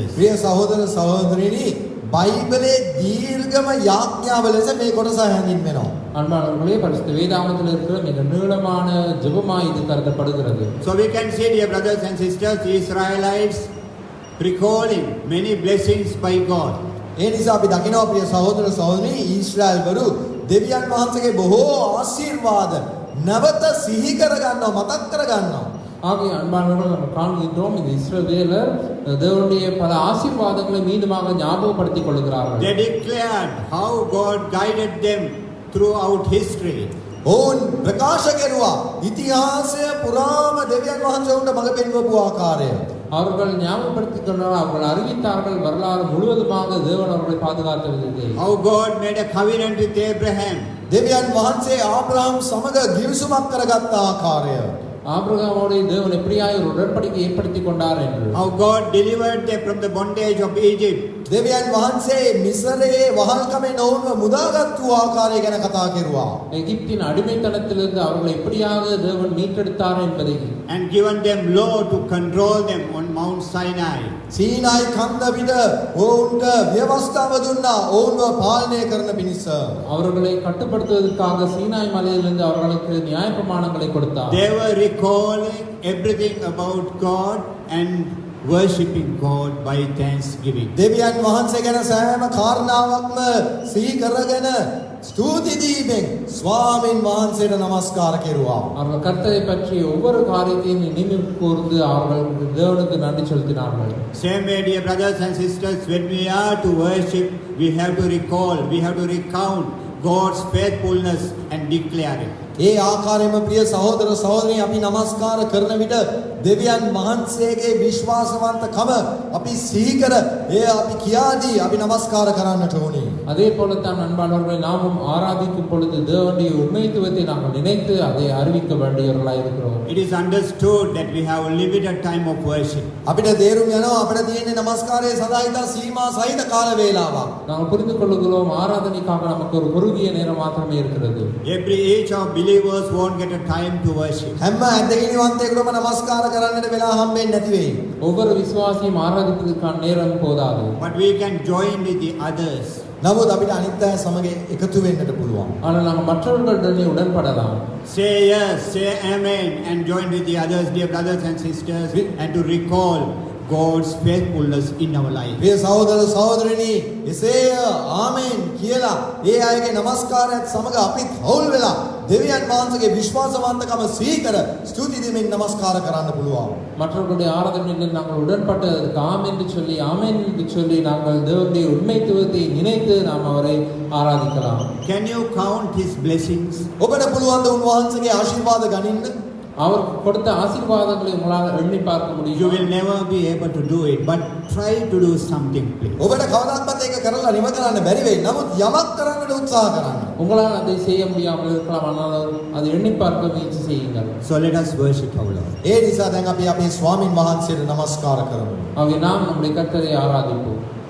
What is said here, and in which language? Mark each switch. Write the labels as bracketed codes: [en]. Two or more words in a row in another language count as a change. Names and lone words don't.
[si] ප්‍රිය සහෝදර සහෝදරිනි, බයිබලයේ දීර්ඝම යාඥාව ලෙස මේ කොටස හැඳින්වෙනවා. [ta] அன்பானவர்களே, பரிசுத்த வேதாகமத்தில் இருக்கிற மிக நீளமான ஜெபமாய் இது கருதப்படுகிறது. [en] So we can see, dear brothers and sisters, the Israelites recalling many blessings by God. [si] ඒ නිසා අපි දකිනවා ප්‍රිය සහෝදර සහෝදරි, ඊශ්‍රායල්වරු දෙවියන් වහන්සේගේ බොහෝ ආශිර්වාද නැවත සිහි කර ගන්නවා, මතක් කර ගන්නවා. [ta] ஆகிய அன்பானவர்கள் நம்ம காண்கின்றோம், இந்த இஸ்ரவேலர் தேவனுடைய பல ஆசீர்வாதங்களை மீண்டுமாக ஞாபகப்படுத்திக் கொள்கிறார்கள். [en] They declared how God guided them throughout history. [si] ඔවුන් ප්‍රකාශ කෙරුවා ඉතිහාසය පුරාම දෙවියන් වහන්සේ උන්ට මඟ පෙන්වපු ආකාරය. [ta] அவர்கள் ஞாபகப்படுத்திக் கொண்டார், அவர்கள் அறிவித்தார்கள் வரலாறு முழுவதுமாக தேவன் அவர்களை பாதுகாத்த விதத்தை. [en] How God made a covenant with Abraham. [si] දෙවියන් වහන්සේ ආබ්‍රහම් සමග ගිවිසුමක් කරගත් ආකාරය. [ta] ஆபிரகாமோடு தேவன் எப்படியாய் ஒரு உடன்படிக்கை ஏற்படுத்திக் கொண்டார் என்று. [en] How God delivered them from the bondage of Egypt. [si] දෙවියන් වහන්සේ මිස්රයේ වහල්කමෙන් ඔවුන්ව මුදාගත් වූ ආකාරය ගැන කතා කෙරුවා. [ta] எகிப்தின் அடிமைத்தனத்திலிருந்து அவர்களை எப்படியாக தேவன் மீட்டெடுத்தார் என்பதை. [en] And given them law to control them on Mount Sinai. [si] සීනායි කන්ද පිට ඔවුන්ට ව්‍යවස්ථාව දුන්නා ඔවුන්ව පාලනය කරන පිණිස. [ta] அவர்களை கட்டுப்படுத்துவதற்காக சீனாய் மலையிலிருந்து அவர்களுக்கு நியாயப்பிரமாணங்களை கொடுத்தார். [en] They were recalling everything about God and worshipping God by thanksgiving. [si] දෙවියන් වහන්සේ ගැන සෑම කාරණාවක්ම සිහි කරගෙන ස්තුති දීමෙන් ස්වාමින් වහන්සේට නමස්කාර කෙරුවා. [ta] அவர்கள் கர்த்தரை பற்றி ஒவ்வொரு காரியத்தையும் நினைவு கூர்ந்து அவர்கள் தேவனுக்கு நன்றி செலுத்தினார்கள். [en] Same way, dear brothers and sisters, when we are to worship, we have to recall, we have to recount God's faithfulness and declare it. [si] ඒ ආකාරයෙන්ම ප්‍රිය සහෝදර සහෝදරියන් අපි නමස්කාර කරන විට දෙවියන් වහන්සේගේ විශ්වාසවන්තකම අපි සිහි කර ඒ අපි කියාදී අපි නමස්කාර කරන්නට ඕනේ. [ta] அதே போலத்தான் அன்பானவர்களை நாமும் ஆராதிக்கும் பொழுது தேவனுடைய உண்மைத்துவத்தை நாங்கள் நினைத்து அதை அறிவிக்க வேண்டியவர்களாய் இருக்கிறோம். [en] It is understood that we have a limited time of worship. [si] අපිට තේරුම් යනවා අපිට තියෙන නමස්කාරයේ සදායිතා සීමා සහිත කාල වේලාවක්. [ta] நாங்கள் புரிந்து கொள்ளுகிறோம், ஆராதனைக்காக நமக்கு ஒரு குறுகிய நேரம் மாத்திரமே இருக்கிறது. [en] Each of believers won't get a time to worship. [si] හැම ඇදහිලිවන්තයෙකුටම නමස්කාර කරන්නට වෙලා හම්බෙන්නේ නැති වෙයි. [ta] ஒவ்வொரு விசுவாசியும் ஆராதிப்பதற்கான நேரம் போதாது. [en] But we can join with the others. [si] නමුත් අපිට අනිත් අය සමග එකතු වෙන්නට පුළුවන්. [ta] ஆனால் நாங்கள் மற்றவர்களுடனே உடன்படலாம். [en] Say yes, say amen, and join with the others, dear brothers and sisters, and to recall God's faithfulness in our life. [si] ප්‍රිය සහෝදර සහෝදරිනි, එසේය ආමෙන් කියලා ඒ අයගේ නමස්කාරයත් සමග අපිත් හවුල් වෙලා දෙවියන් වහන්සේගේ විශ්වාසවන්තකම සිහි කර ස්තුති දෙමින් නමස්කාර කරන්න පුළුවන්. [ta] மற்றவர்களுடைய ஆராதனையில் நாங்கள் உடன்பட்டதற்கு ஆம் என்று சொல்லி ஆமென் என்று சொல்லி நாங்கள் தேவனுடைய உண்மைத்துவத்தை நினைத்து நாம் அவரை ஆராதிக்கலாம். [en] Can you count His blessings? [si] ඔබට පුළුවන් ද උන්වහන්සේගේ ආශිර්වාද ගනින්න? [ta] அவர் கொடுத்த ஆசீர்வாதங்களை உங்களால் எண்ணி பார்க்க [en] You [ta] முடியும். [en] will never be able to do it, but try to do something, please. [si] ඔබට කවදාවත් ඒක කරලා නිම කරන්න බැරි වෙයි. නමුත් යමක් කරන්නට උත්සාහ කරන්න. [ta] உங்களால் அதை செய்ய முடியாமல் இருக்கலாம், ஆனால் அதை எண்ணி பார்க்க முயற்சி செய்யுங்கள். [en] So let us worship our Lord. [si] ඒ නිසා දැන් අපි අපේ ස්වාමින් වහන්සේට නමස්කාර කරමු. [ta] ஆகவே நாம் நம்முடைய கர்த்தரை ஆராதிப்போம்.